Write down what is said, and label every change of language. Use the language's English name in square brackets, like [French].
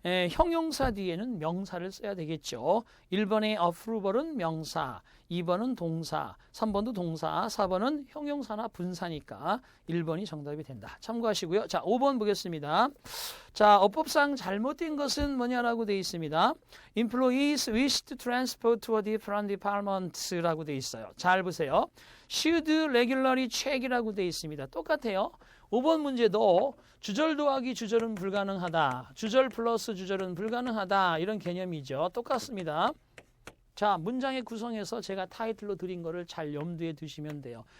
[Korean] 형용사 뒤에는 명사를 써야 되겠죠. 1번의 approval은 명사, 2번은 동사, 3번도 동사, 4번은 형용사나 분사니까 1번이 정답이 된다. 참고하시고요. 자, 5번 보겠습니다. 자, 어법상 잘못된 것은 뭐냐라고 되어 있습니다. [English] Employees wish to transport to a different department라고 [Korean] 되어 있어요. 잘 보세요. [English] Should regularly check이라고 [Korean] 되어 있습니다. 똑같아요. 5번 문제도 주절 더하기 주절은 불가능하다. 주절 플러스 주절은 불가능하다. 이런 개념이죠. 똑같습니다. 자, 문장의 구성에서 제가 타이틀로 드린 거를 잘 염두에 두시면 돼요.